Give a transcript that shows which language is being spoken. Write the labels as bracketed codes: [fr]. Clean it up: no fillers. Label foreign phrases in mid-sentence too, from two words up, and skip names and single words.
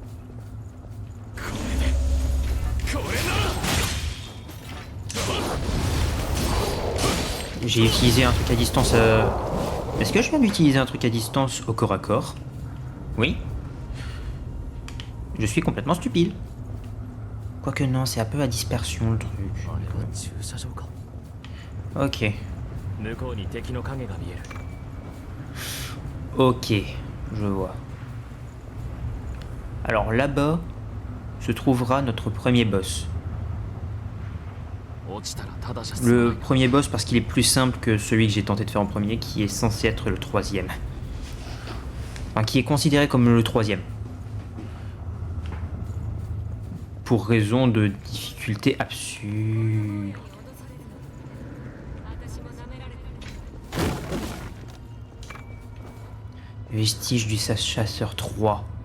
[fr] J'ai utilisé un truc à distance. Est-ce que je viens d'utiliser un truc à distance au corps à corps? Oui. Je suis complètement stupide. Quoique non, c'est un peu à dispersion le truc. [ja] あれは駐車場か。 [fr] Ok. [ja] 向こうに敵の影が見える。 [fr] Ok, je vois. Alors là-bas se trouvera notre premier boss. [ja] 落ちたらただじゃ済ま [fr] Le [ja] ない。 [fr] premier boss parce qu'il est plus simple que celui que j'ai tenté de faire en premier, qui est censé être le troisième. Enfin, qui est considéré comme le troisième. Pour raison de difficulté absurde. Vestige du chasseur 3.